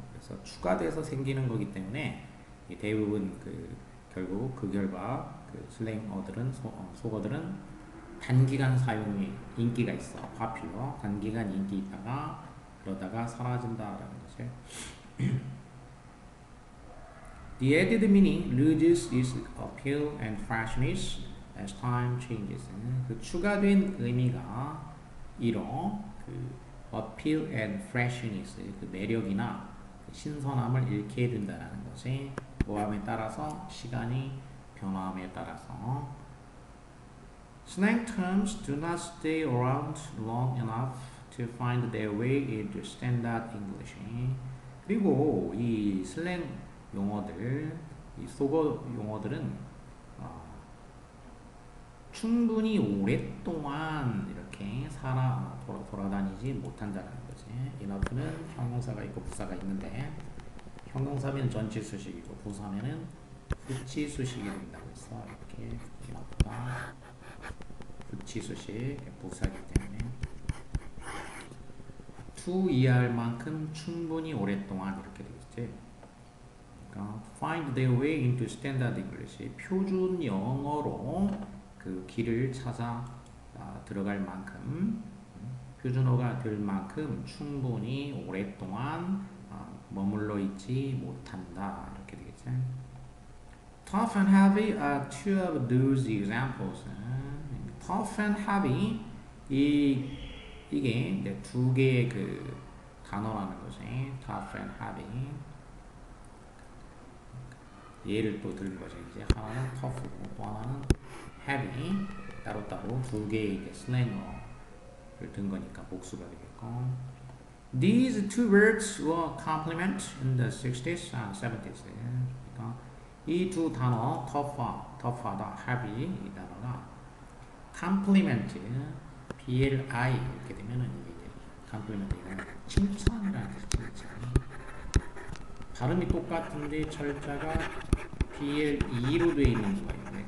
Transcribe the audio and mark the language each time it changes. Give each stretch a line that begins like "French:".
Korean: 그래서 추가돼서 생기는 거기 때문에 대부분 결국 그 결과 슬랭어들은 속어들은 단기간 사용이 인기가 있어.
English: popular.
Korean: 단기간 인기 있다가 그러다가 사라진다라는 거지.
English: The added meaning loses its appeal and freshness as time changes.
Korean: 그 추가된 의미가 이런
English: appeal and freshness,
Korean: 그 매력이나 신선함을 잃게 된다는 것이 모함에 따라서, 시간이 변화함에 따라서.
English: Slang terms do not stay around long enough to find their way into standard English.
Korean: 그리고 이 슬랭 용어들, 이 속어 용어들은 충분히 오랫동안 이렇게 돌아다니지 못한다는 거지. enough는 형용사가 있고 부사가 있는데, 형용사면 전치 수식이고 부사면은 부치 수식이 된다고 했어. 이렇게 enough가 부치 수식, 부사이기 때문에 to 이해할 만큼 충분히 오랫동안 이렇게 되겠지. 그러니까
English: find their way into standard English,
Korean: 표준 영어로 그 길을 찾아 들어갈 만큼, 표준어가 될 만큼 충분히 오랫동안 머물러 있지 못한다. 이렇게 되겠지.
English: Tough and heavy are two of those examples. Tough and heavy,
Korean: 이게 이제 두 개의 그 단어라는 거지.
English: Tough and heavy.
Korean: 얘를 또 들은 거죠. 이제 하나는 tough고 또 하나는 heavy. 따로따로 두 개의 이제 슬랭어를 든 거니까 복수가 되겠고.
English: These two words were complement in the 60s and 70s.
Korean: 그러니까 이 두 단어, tough하다, heavy 이 단어가 complement, PLI 이렇게 되면은 이게 complement, 이거는 칭찬이라는 뜻이 칭찬. 발음이 똑같은데 철자가 PLE로 되어 있는 거예요.